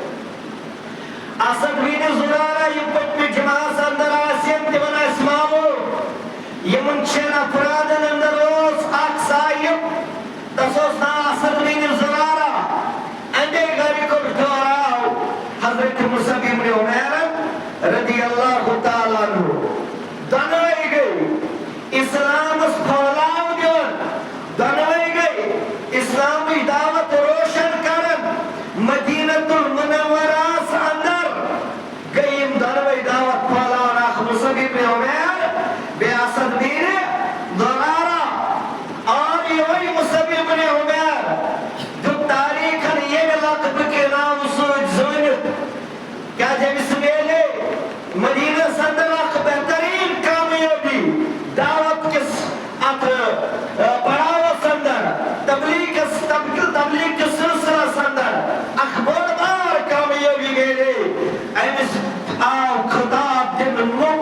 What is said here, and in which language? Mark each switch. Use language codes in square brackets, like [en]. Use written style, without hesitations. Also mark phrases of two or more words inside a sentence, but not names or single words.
[ks] اسد بن زرارہ یم پتمہِ جماعس اندر آسن تمن آسہِ ماموٗل یمن شٮ۪ن افرادن اندر اوس اکھ صاحب تس اوس ناو اسد بن زرارہ اندے گرِ کوٚر ٹھہراو حضرت مصعب بن عمیر [ar] رضی اللہ تعالیٰ عنہ [ks] دۄنوے گٔے اسلامس پھہلاو دِوان دۄنوے گٔے اسلامٕچ دعوت روشن کران مدینۃ المنورہس اندر گٔے یم دۄنوے دعوت پھہلاوان اکھ مصعب بن عمیر بیٚیہِ اسد بن زرارہ اور یہوے مصعب بن عمیر دیُت تاریخن ییٚمہِ لقبہٕ کہِ ناوٕ سۭتۍ زٲنِتھ کیٛازِ أمِس میلے مدینس اندر اکھ بہترین کامیٲبی دعوت کِس اتھ پڑاوس اندر تبلیغ کِس سلسلس اندر اکھ بٔڑ بار کامیٲبی میلے أمِس آو خطاب دِنہٕ